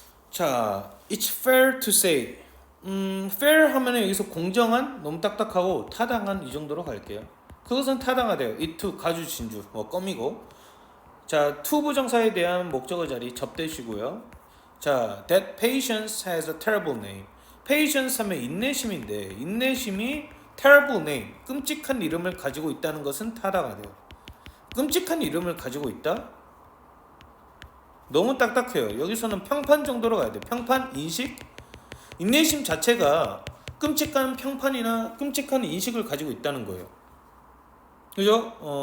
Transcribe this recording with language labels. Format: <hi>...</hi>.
<en>자, it's fair to say.</en> <ko>fair 하면은 여기서 공정한, 너무 딱딱하고 타당한 이 정도로 갈게요. 그것은 타당하대요. it to 가주 진주 뭐 껌이고. 자, to 부정사에 대한 목적어 자리 접대시고요.</ko> <en>자, that patience has a terrible name.</en> <ko>patience 하면 인내심인데 인내심이</ko> <en>terrible name,</en> <ko>끔찍한 이름을 가지고 있다는 것은 타당하대요. 끔찍한 이름을 가지고 있다? 너무 딱딱해요. 여기서는 평판 정도로 가야 돼. 평판, 인식, 인내심 자체가 끔찍한 평판이나 끔찍한 인식을 가지고 있다는 거예요. 그죠?</ko>